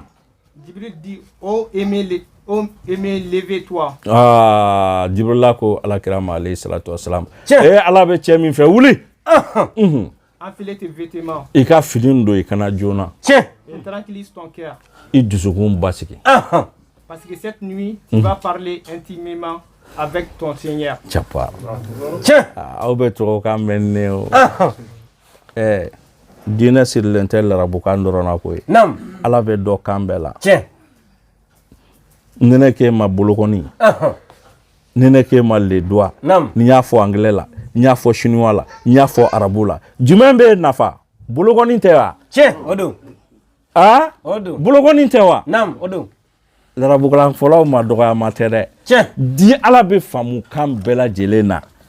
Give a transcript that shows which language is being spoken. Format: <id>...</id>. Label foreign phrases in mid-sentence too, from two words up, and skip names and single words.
<fr>Jibril dit oh aimé lève-toi</fr> <bm>Jibrila ko ala kira ma</bm> <ar>alayhi salatu wasallam</ar> <bm>ala bɛ cɛ min fɛ wuli</bm> <fr>enfile tes vêtements</fr> <bm>i ka fini don i kana joona</bm> <fr>et tranquillise ton cœur</fr> <bm>i dusukun basigi</bm> <fr>parce que cette nuit tu vas parler intimement avec ton Seigneur</fr> <bm>chapar aw bɛ tɔgɔ kan mɛn ne o diinɛ sirilen tɛ larabukan dɔrɔn na ko ye ala bɛ dɔ kan bɛɛ la nɛnɛ k'e ma bolokɔni nɛnɛ k'e ma ledoa ni y'a fɔ anglais la ni y'a fɔ chinois la ni y'a fɔ arabu la jumɛn bɛ nafa bolokɔni tɛ wa bolokɔni tɛ wa larabukan fɔlaw ma dɔgɔyama tɛ dɛ di ala bɛ faamu kan bɛɛ lajɛlen na</bm>